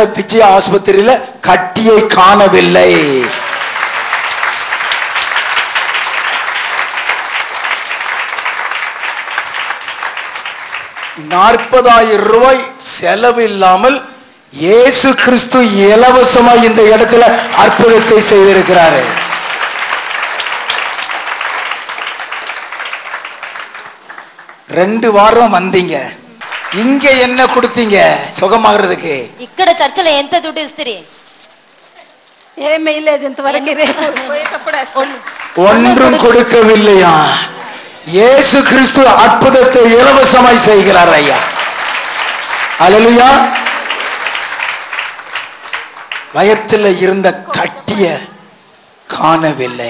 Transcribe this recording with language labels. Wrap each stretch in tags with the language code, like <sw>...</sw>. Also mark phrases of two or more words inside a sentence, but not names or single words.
<ta>விஜயா ஆஸ்பத்திரியில கட்டியை காணவில்லை. $40,000 செலவு இல்லாமல் இயேசு கிறிஸ்து இலவசமாய் இந்த இடத்துல அற்புதத்தை செய்திருக்கிறாரு. ரெண்டு வாரம் வந்தீங்க, இங்க என்ன கொடுத்தீங்க சுகமாகிறதுக்கு?</ta> <te>ఇక్కడ చర్చలో ఎంత దుడ్డు ఇస్తిరి? ఏమీ లేదు ఇంతవరకు.</te> <ta>ஒன்றும் கொடுக்கவில்லையா? இயேசு கிறிஸ்து அற்புதத்தை இலவசமாய் செய்கிறார் ஐயா. அல்லேலூயா. வயத்தில் இருந்த கட்டிய காணவில்லை.</ta>